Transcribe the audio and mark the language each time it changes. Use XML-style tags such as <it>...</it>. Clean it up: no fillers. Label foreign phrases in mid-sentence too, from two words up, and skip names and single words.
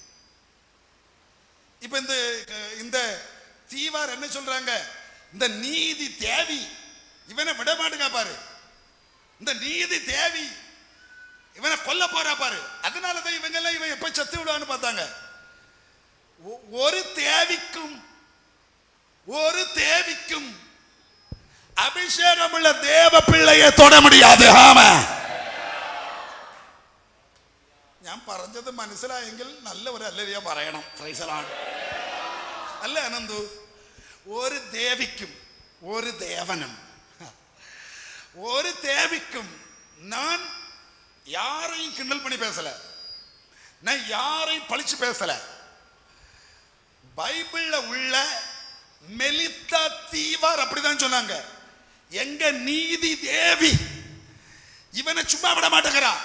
<ta>இப்ப இந்த தீவார் என்ன சொல்றாங்க, இந்த நீதி தேவி இவனை விட மாட்டுங்க பாரு, இந்த நீதி தேவி இவனை கொல்ல போறா பாரு. அதனாலதான் இவங்க எல்லாம் இவன் எப்ப செத்து விடுவான்னு பார்த்தாங்க. ஒரு தேவிக்கும் அபிஷேகம் உள்ள தேவ பிள்ளையை தொட முடியாது. ஆமா,</ta> <ml>ഞാൻ പറഞ്ഞത് മനസ്സിലായെങ്കിൽ നല്ല ഒരു അല്ലരിയ പറയണം. അല്ല അനന്തു, ഒരു ദേവിക്കും ഒരു ദേവനും</ml> <ta>ஒரு தேவிக்கும் நான் யாரையும் கிண்டல் பண்ணி பேசல, நான் யாரையும் பழிச்சு பேசல. பைபிள்ல உள்ள மெலித்தா தீவார் அப்படிதான் சொன்னாங்க, எங்க நீதி தேவி இவனை சும்மா விட மாட்டேங்கிறான்.</ta>